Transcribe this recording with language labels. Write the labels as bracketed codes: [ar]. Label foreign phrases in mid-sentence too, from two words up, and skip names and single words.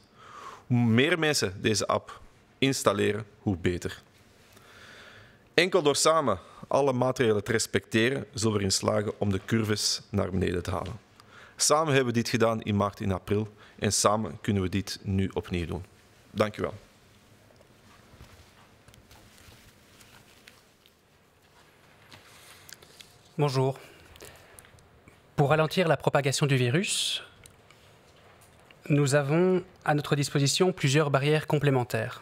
[nl] Hoe meer mensen deze app installeren, hoe beter. Enkel door samen alle maatregelen te respecteren, zullen we erin slagen om de curves naar beneden te halen. Samen hebben we dit gedaan in maart en april en samen kunnen we dit nu opnieuw doen. Dank u wel. [fr] Bonjour. Pour ralentir la propagation du virus, nous avons à notre disposition plusieurs barrières complémentaires.